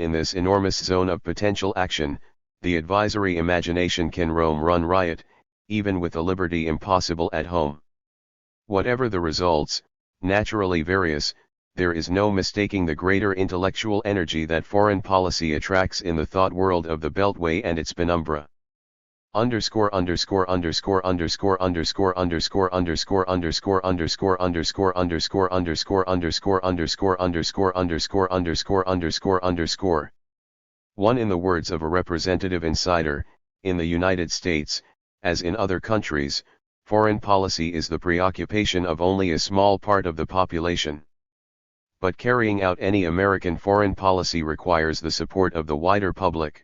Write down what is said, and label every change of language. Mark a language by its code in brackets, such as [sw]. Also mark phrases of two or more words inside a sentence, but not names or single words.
[en] In this enormous zone of potential action, the advisory imagination can run riot, even with a liberty impossible at home. Whatever the results, naturally various, there is no mistaking the greater intellectual energy that foreign policy attracts in the thought world of the Beltway and its penumbra. Underscore underscore underscore underscore underscore underscore underscore underscore underscore underscore underscore underscore underscore underscore underscore underscore underscore underscore underscore. 1. In the words of a representative insider, in the United States, as in other countries, foreign policy is the preoccupation of only a small part of the population. But carrying out any American foreign policy requires the support of the wider public.